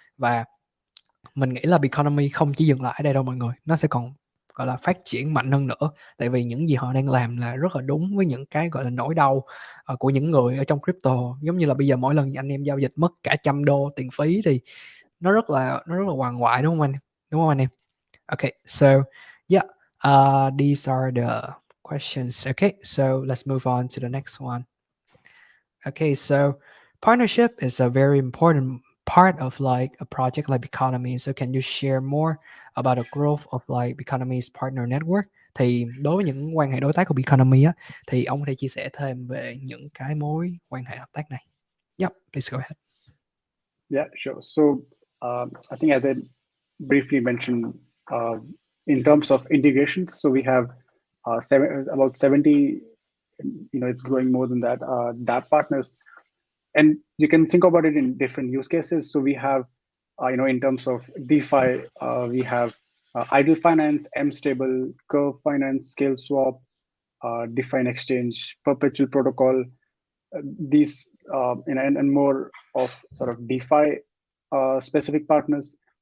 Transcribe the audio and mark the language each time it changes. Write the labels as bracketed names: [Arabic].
[Vietnamese] Và mình nghĩ là Biconomy không chỉ dừng lại ở đây đâu mọi người, nó sẽ còn gọi là phát triển mạnh hơn nữa, tại vì những gì họ đang làm là rất là đúng với những cái gọi là nỗi đau của những người ở trong crypto. Giống như là bây giờ mỗi lần anh em giao dịch mất cả $100 tiền phí thì nó rất là hoàng hoại, đúng không anh, đúng không anh em? [English] Okay, so yeah, these are the questions. Okay, so let's move on to the next one. Okay, so partnership is a very important part of like a project like Economy. So can you share more about the growth of like Economy's partner network? [Vietnamese] Thì đối với những quan hệ đối tác của Economy á, thì ông có thể chia sẻ thêm về những cái mối quan hệ hợp tác này. [English] Yep, please go ahead. Yeah, sure. So I think as I briefly mentioned, in terms of integrations, so we have about 70, it's growing more than that, DApp partners. And you can think about it in different use cases. So we have, in terms of DeFi, we have Idle Finance, MStable, Curve Finance, Scale Swap, Define Exchange, Perpetual Protocol, these and more of sort of DeFi specific partners.